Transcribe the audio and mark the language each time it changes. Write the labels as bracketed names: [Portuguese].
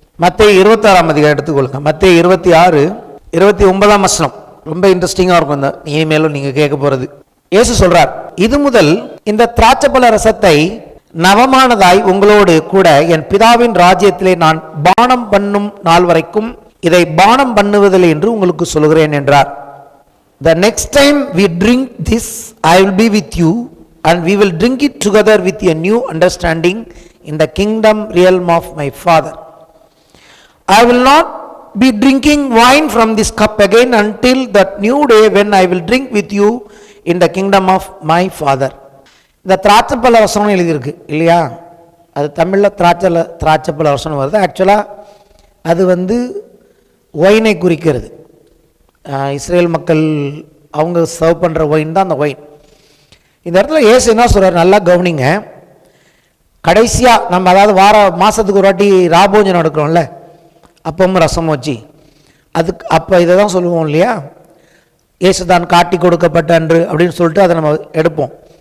[Tamil] மத்தேயு 26ஆம் அதிகாரம் எடுத்துக்கொள்ளுங்க. மத்தேயு 26:29 வசனம் ரொம்ப இன்ட்ரெஸ்டிங்காக இருக்கும். இந்த இனிமேலும் நீங்கள் கேட்க போகிறது. இயேசு சொல்றார், இது முதல் இந்த திராட்சைப்பழ ரசத்தை நவமானதாய் உங்களோடு கூட என் பிதாவின் ராஜ்யத்திலே நான் பானம் பண்ணும் நாள் வரைக்கும் இதை பானம் பண்ணுவதில்லை என்று உங்களுக்கு சொல்கிறேன் என்றார். [English] The next time we drink this, I will be with you and we will drink it together with a new understanding in the kingdom realm of my Father. I will not be drinking wine from this cup again until that new day when I will drink with you in the kingdom of my father. [Tamil] இந்த திராட்சைப்பழ ரசம்னு எழுதியிருக்கு இல்லையா? அது தமிழில் திராட்சைப்பழ ரசம் வருது. ஆக்சுவலாக அது ஒயினை குறிக்கிறது. Israel மக்கள் அவங்க சர்வ் பண்ணுற ஒயின் தான் அந்த ஒயின். இந்த இடத்துல இயேசு என்ன சொல்கிறார், நல்லா கவனிங்க. கடைசியாக நம்ம அதாவது மாதத்துக்கு ஒரு வாட்டி ராபோஜனம் எடுக்கிறோம்ல, அப்பவும் ரசம் வச்சு, அதுக்கு அப்போ இதை தான் சொல்லுவோம் இல்லையா, இயேசு தான் காட்டி கொடுக்கப்பட்ட அன்று அப்படின்னு சொல்லிட்டு அதை நம்ம எடுப்போம்.